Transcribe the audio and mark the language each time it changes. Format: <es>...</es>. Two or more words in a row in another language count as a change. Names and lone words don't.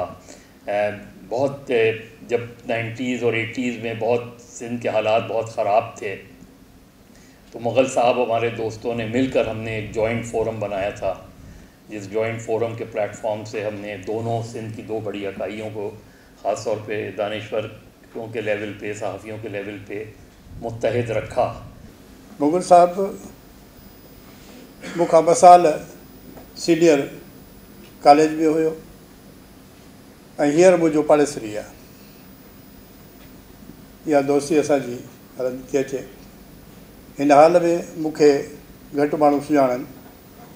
<ur>بہت جب 90s اور 80s میں بہت سندھ کے حالات بہت خراب تھے تو مغل صاحب ہمارے دوستوں نے مل کر ہم نے ایک جوائنٹ فورم بنایا تھا, جس جوائنٹ فورم کے پلیٹ فارم سے ہم نے دونوں سندھ کی 2 بڑی اکائیوں کو خاص طور پہ دانشوروں کے لیول پہ صحافیوں کے لیول پہ متحد رکھا.</ur> <sd>مغل صاحب مونکان 2 سال سينيئر ڪاليج ۾ هيو ۽ هينئر منهنجو پاڙيسري آهي. اها دوستي اسانجي هلندي ٿي اچي. هن حال ۾ مونکي گهٽ ماڻهو سڃاڻن.</sd>